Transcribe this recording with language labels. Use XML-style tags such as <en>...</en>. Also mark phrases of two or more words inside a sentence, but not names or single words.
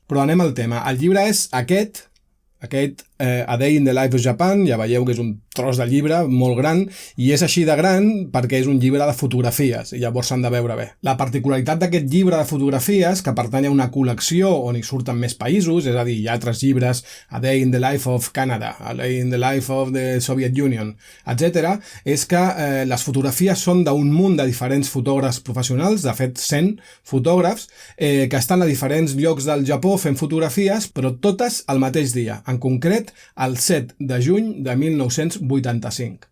<ca>Però anem al tema. El llibre és aquest A Day in the Life of Japan. Ja veieu que és un tros de llibre molt gran i és així de gran perquè és un llibre de fotografies i llavors s'han de veure bé. La particularitat d'aquest llibre de fotografies, que pertany a una col·lecció on hi surten més països, és a dir, hi ha altres llibres, A Day in the Life of Canada, A Day in the Life of the Soviet Union, etc., és que les fotografies són d'un munt de diferents fotògrafs professionals, de fet 100 fotògrafs, que estan a diferents llocs del Japó fent fotografies, però totes al mateix dia, en concret el 7 de juny de 1985.</ca>